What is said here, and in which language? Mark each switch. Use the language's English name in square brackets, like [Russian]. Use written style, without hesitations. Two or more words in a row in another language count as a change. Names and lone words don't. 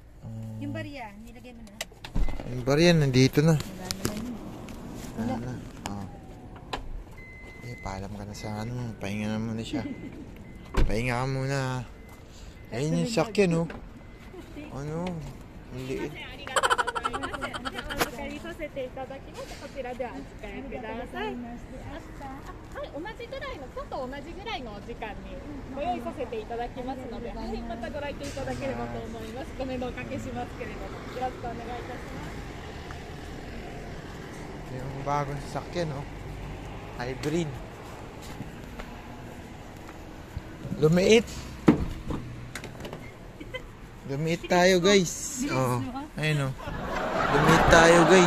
[Filipino] Yung barya, nilagay mo na. Yung barya, nandito na. Wala naman yun. Wala na. Oh. Eh, paalam ka na sa ano. Pahinga na muna siya. Pahinga ka muna. Ayun yung sakyan, oh. Ano? Ang liit. [Japanese] お預かりさせていただきます。こちらでお使いください。はい、同じぐらいの、ちょっと同じぐらいのお時間にご用意させていただきますので、はい、またご来店いただければと思います。ご面倒おかけしますけれども、よろしくお願いいたします。 [Filipino] Yung bagong sasakyan, oh. Hybrid. Lumiit. Lumiit tayo, guys. Oh, ayun, oh. Lumiit tayo, guys.